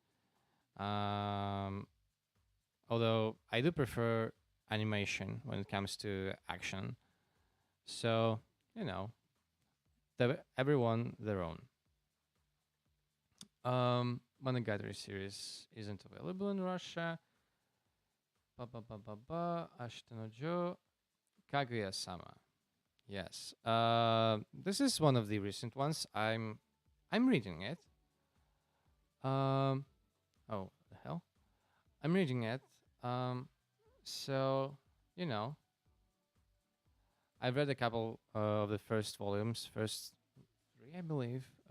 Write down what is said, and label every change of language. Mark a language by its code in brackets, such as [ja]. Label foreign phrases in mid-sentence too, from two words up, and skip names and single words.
[en] Um, Although I do prefer animation when it comes to action. So you know, everyone their own. Monogatari series isn't available in Russia. Ba ba ba ba ba. Ashita no Jo, Kaguya-sama. Yes. This is one of the recent ones. I'm reading it. Um. Oh, the hell. I'm reading it. Um. So you know, I've read a couple of the first volumes, first three, I believe.